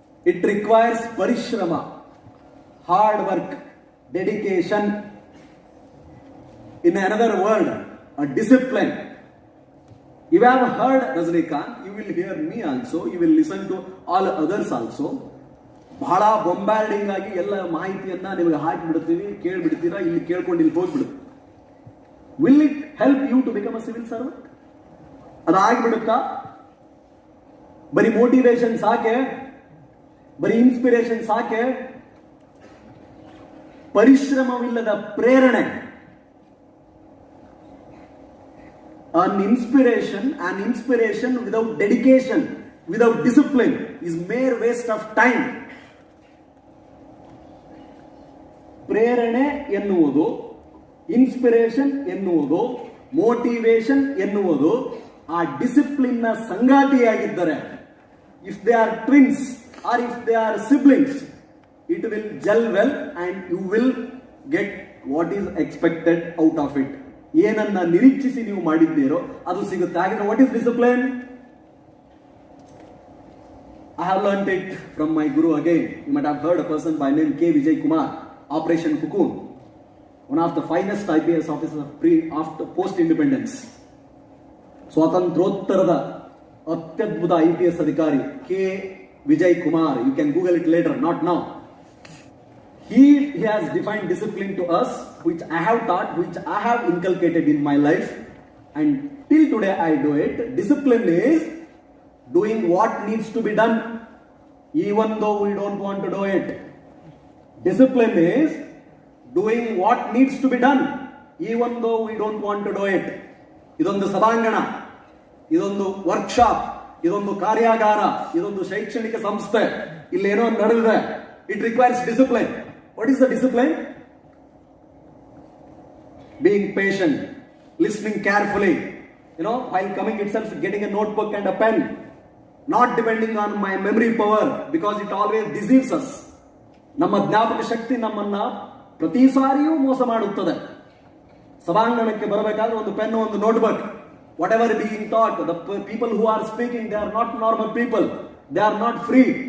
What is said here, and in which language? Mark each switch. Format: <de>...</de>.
<en>It requires parishrama, hard work, dedication. In another word, a discipline. You have heard Rajnikant, you will hear me also, you will listen to all others also.</en> <kn>ಬಹಳ ಬೊಂಬಾರ್ಡಿಂಗ್ ಆಗಿ ಎಲ್ಲ ಮಾಹಿತಿಯನ್ನ ನಿಮಗೆ ಹಾಕಿಬಿಡ್ತೀವಿ, ಕೇಳ್ಬಿಡ್ತೀರಾ, ಇಲ್ಲಿ ಕೇಳ್ಕೊಂಡು ಇಲ್ಲಿ ಹೋಗ್ಬಿಡುತ್ತೆ.</kn> <en>Will it help you to become a civil servant?</en> <kn>ಅದಾಗ್ಬಿಡುತ್ತಾ? ಬರೀ ಮೋಟಿವೇಶನ್ ಸಾಕೆ? ಬರೀ ಇನ್ಸ್ಪಿರೇಷನ್ ಸಾಕೆ? ಪರಿಶ್ರಮವಿಲ್ಲದ ಪ್ರೇರಣೆ.</kn> <en>An inspiration without dedication, without discipline is mere waste of time.</en> <kn>ಪ್ರೇರಣೆ ಎನ್ನುವುದು, ಇನ್ಸ್ಪಿರೇಷನ್ ಎನ್ನುವುದು, ಮೋಟಿವೇಶನ್ ಎನ್ನುವುದು ಆ ಡಿಸಿಪ್ಲಿನ್ ನ ಸಂಗಾತಿಯಾಗಿದ್ದರೆ,</kn> <en>If they are twins or if they are siblings, it will gel well and you will get what is expected out of it.</en> <kn>ಏನನ್ನ ನಿರೀಕ್ಷಿಸಿ ನೀವು ಮಾಡಿದ್ದೀರೋ ಅದು ಸಿಗುತ್ತೆ.</kn> <en>ಹಾಗೆ what is discipline? I have learnt it from my guru again. You might have heard a person by name K. Vijay Kumar, Operation Cocoon, one of the finest IPS officers after post-independence.</en> <kn>ಸ್ವಾತಂತ್ರ್ಯೋತ್ತರದ ಅತ್ಯದ್ಭುತ IPS ಅಧಿಕಾರಿ K.</kn> <en>Vijay Kumar. You can Google it later, not now. He has defined discipline to us, which I have taught, which I have inculcated in my life, and till today I do it. Discipline is doing what needs to be done, even though we don't want to do it. Discipline is doing what needs to be done, even though we don't want to do it.</en> <kn>ಇದೊಂದು ಸಭಾಂಗಣ, ಇದೊಂದು workshop, ಇದೊಂದು ಕಾರ್ಯಾಗಾರ, ಇದೊಂದು ಶೈಕ್ಷಣಿಕ ಸಂಸ್ಥೆ, ಇಲ್ಲೇನೋ ನಡೆದಿದೆ.</kn> <en>It requires discipline. What is the discipline? Being patient, listening carefully, while coming itself, getting a notebook and a pen, not depending on my memory power, because it always deceives us.</en> <kn>ನಮ್ಮ ಜ್ಞಾಪಕ ಶಕ್ತಿ ನಮ್ಮನ್ನ ಪ್ರತಿ ಸಾರಿಯೂ ಮೋಸ ಮಾಡುತ್ತದೆ. ಸಭಾಂಗಣಕ್ಕೆ ಬರಬೇಕಾದ್ರೆ ಒಂದು pen, ಒಂದು notebook,</kn> <en>whatever being taught, the people who are speaking, they are not normal people. They are not free.</en>